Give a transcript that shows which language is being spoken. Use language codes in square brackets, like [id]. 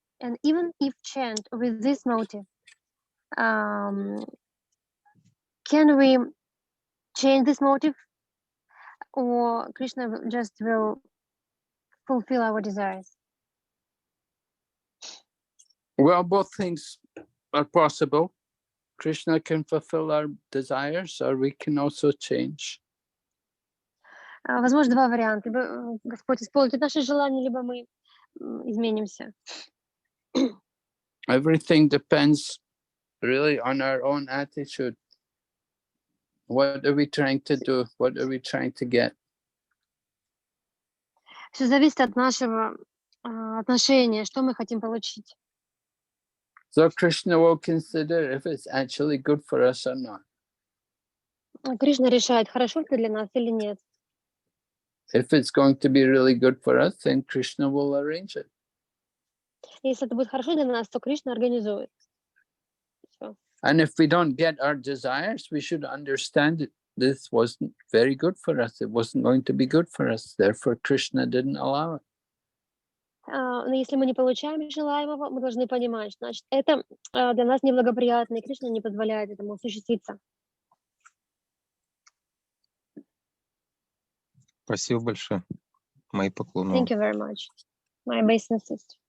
[en] And even if chant with this motive, can we change this motive, or Krishna just will fulfill our desires? Well, both things are possible. Krishna can fulfill our desires, or we can also change. [ru] Возможно, два варианта. Либо Господь исполнит наши желания, либо мы изменимся. [en] Everything depends really on our own attitude. What are we trying to do? What are we trying to get? [ru] Все зависит от нашего отношения, что мы хотим получить. [en] So Krishna will consider if it's actually good for us or not. [ru] Кришна решает, хорошо это для нас или нет. [en] If it's going to be really good for us, then Krishna will arrange it. [ru] Если это будет хорошо для нас, то Кришна организует. Всё. [en] And if we don't get our desires, we should understand it. This wasn't very good for us. It wasn't going to be good for us. Therefore, Krishna didn't allow it. [ru] Но если мы не получаем желаемого, мы должны понимать, значит, это для нас неблагоприятно, и Кришна не позволяет этому осуществиться. Спасибо большое. Мои поклоны. [en] Thank you very much. My obeisances.